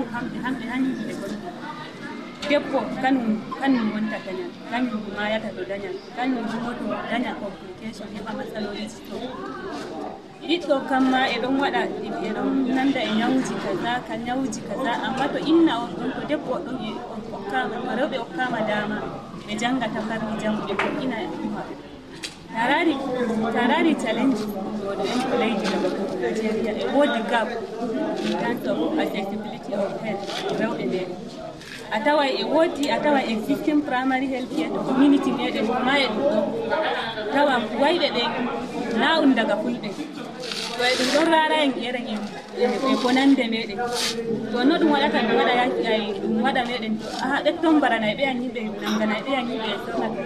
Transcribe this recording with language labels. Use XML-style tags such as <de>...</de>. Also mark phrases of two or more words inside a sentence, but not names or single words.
<ff>hamɓe gonta debbo kanum wonta dañal kanum mayata to dañal kanum moto daña complication heɓa matsaloliji to ɓiɗɗo kamma e ɗon waɗa e ɗon nanda e ñawuji kaza amma to inna on ɗon to debbo ɗon e hokkama to rewɓe hokkama dama ɓe jangata farni jamu ɓe koɗɗina e ɗuma tarari challenge ɗo en ko leydi Nigeria e woodi gap</ff> <en>in terms of accessibility of health</en> <ff>rewɓe ɓe a tawa</ff> <en>existing primary health care</en> <ff>to community meɗen ma e ɗum ɗo tawa wayɓe ɓe na un daga fulɓe to e ɗum ɗon rara en ƴeren e bonande meɗen to no ɗum waɗata ɗum waɗa yaki ɗum waɗa meɗen to aha ɗetton barana e ɓeyan yimɓe nangana e ɓeyan yimɓe e sona to</ff>